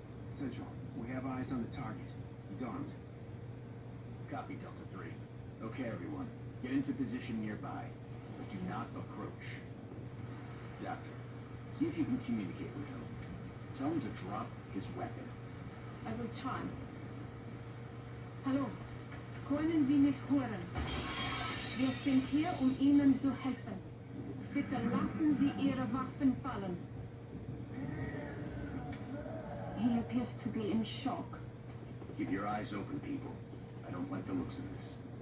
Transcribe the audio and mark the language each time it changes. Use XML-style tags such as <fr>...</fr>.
<en>Central, we have eyes on the target. He's armed. Copy, Delta 3. Okay, everyone. Get into position nearby, but do not approach. Doctor, see if you can communicate with him. Tell him to drop his weapon. I will try.</en> <de>Hallo, können Sie mich hören? Wir sind hier, Ihnen zu helfen. Bitte lassen Sie Ihre Waffen fallen.</de> <en>He appears to be in shock. Keep your eyes open, people. I don't like the looks of this.</en>